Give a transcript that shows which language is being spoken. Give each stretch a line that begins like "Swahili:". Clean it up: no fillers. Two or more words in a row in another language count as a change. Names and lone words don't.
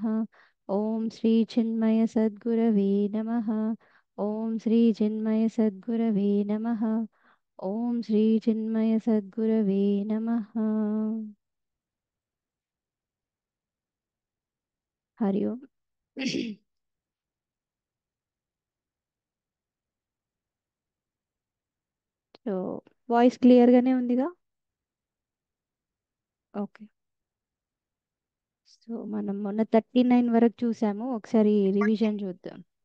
Sanskrit: ओम श्री चिन्मय सद्गुरवे नमः. ओम श्री चिन्मय सद्गुरवे नमः. ओम श्री चिन्मय सद्गुरवे नमः. हरि ओम.
Telugu: సో
English: voice clear
Telugu: గానే ఉందిగా? ఓకే. సో మనం మొన్న 39 వరకు చూసాము, ఒకసారి రివిజన్ చూద్దాం.